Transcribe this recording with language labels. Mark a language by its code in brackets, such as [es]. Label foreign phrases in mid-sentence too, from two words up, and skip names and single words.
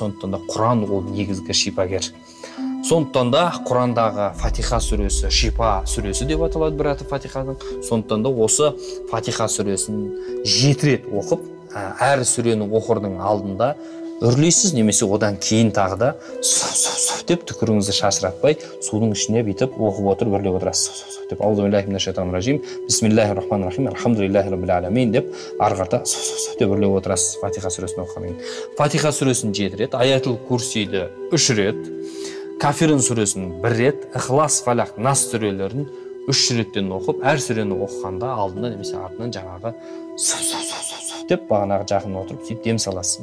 [kk] Сондықтан да Құран ол негізгі шипагер. Сондықтан да Құрандағы Фатиха сүресі шипа сүресі деп аталады, бір аты Фатиханың. Сондықтан да осы Фатиха сүресін 7 рет оқып, әр сүрені оқырдың алдында үрлейсіз, немесе одан кейін тағы да деп түкіріңізді шашыратпай, судың ішіне бүйтіп оқып отырып үрлеп отырасыз. Деп [ar] أعوذ بالله من الشيطان الرجيم بسم الله الرحمن الرحيم الحمد لله رب العالمين [kk] деп арғарта деп үрлеп отырасыз Фатиха сүресін оқығаннан кейін. Фатиха сүресін 7 рет, Аятул Курсиді 3 рет, Кафирун сүресін 1 рет, Ихлас, Фалақ, Нас сүрелерін 3 реттен оқып, әр сүрені оқығанда алдында немесе артынан жаңағы деп бағанағы жақын отырып сөйтіп дем саласыз.